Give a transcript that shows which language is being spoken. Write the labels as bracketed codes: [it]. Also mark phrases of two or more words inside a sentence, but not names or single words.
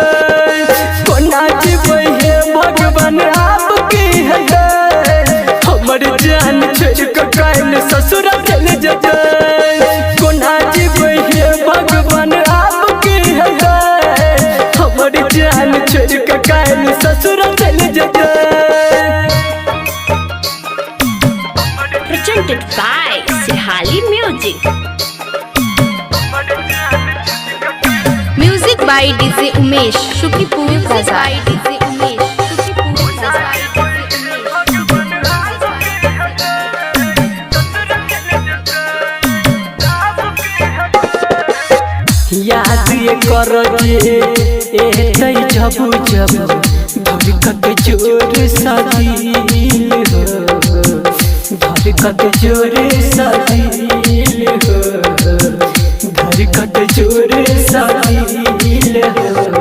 [mai] कोना जीवै हे भगवान आपके हटे, हमर जान छोड़ के काल ससुर चल जते। कोना जीवै हे भगवान आपके हटे, हमर जान छोड़ के काल ससुर चल जते। [en] Presented by Sirhali Music. Music by DJ Umesh, Shukipur Bazaar. DJ Umesh, Shukipur Bazaar. [mai] याद ये करजे एतै जब जब धड़कत जोर सदिल हो, धड़कत जोर सदिल हो, धड़कत जोर सदिल हो।